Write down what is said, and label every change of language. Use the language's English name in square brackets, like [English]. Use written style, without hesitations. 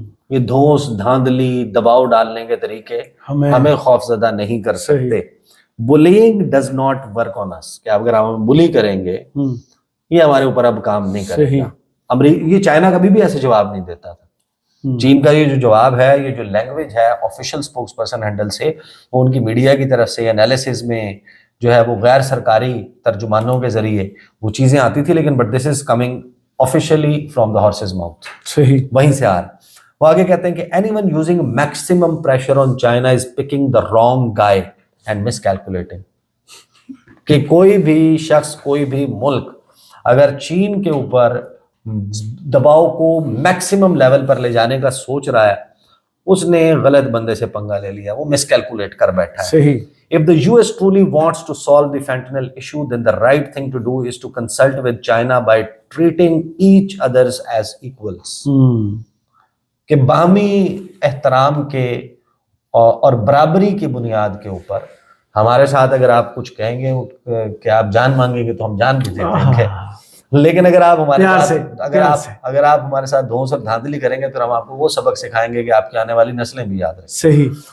[Urdu] یہ دھوس دھاندلی دباؤ ڈالنے کے طریقے ہمیں خوف زدہ نہیں کر سکتے. [English] Bullying does not work on us. [Urdu] کہ اگر ہم بلی کریں گے یہ ہمارے اوپر اب کام نہیں کرے گا. یہ چائنا کبھی بھی ایسے جواب نہیں دیتا تھا. چین کا یہ جو جواب ہے، یہ جو لینگویج ہے آفیشیل اسپوکس پرسن ہینڈل سے، وہ ان کی میڈیا کی طرف سے انالیسز میں جو ہے وہ غیر سرکاری ترجمانوں کے ذریعے وہ چیزیں آتی تھی، لیکن [English] But this is coming officially from the horse's mouth. [Urdu] صحیح، وہیں سے آ رہا. وہ آگے کہتے ہیں کہ [English] Anyone using maximum pressure on China is picking the wrong guy and miscalculating. [Urdu] کہ کوئی بھی شخص، کوئی بھی ملک اگر چین کے اوپر دباؤ کو میکسیمم لیول پر لے جانے کا سوچ رہا ہے، اس نے غلط بندے سے پنگا لے لیا، وہ مس کیلکولیٹ کر بیٹھا ہے. صحیح. [English] If the US truly wants to solve the fentanyl issue, then the right thing to do is to consult with China by treating each others as equals. [Urdu] کہ باہمی احترام کے اور برابری کی بنیاد کے اوپر ہمارے ساتھ اگر آپ کچھ کہیں گے کہ آپ جان مانگیں گے تو ہم جان بھی دے دیں گے، لیکن اگر آپ ہمارے ساتھ اگر آپ ہمارے ساتھ دھوس اور دھاندلی کریں گے تو ہم آپ کو وہ سبق سکھائیں گے کہ آپ کی آنے والی نسلیں بھی یاد رکھیں. صحیح.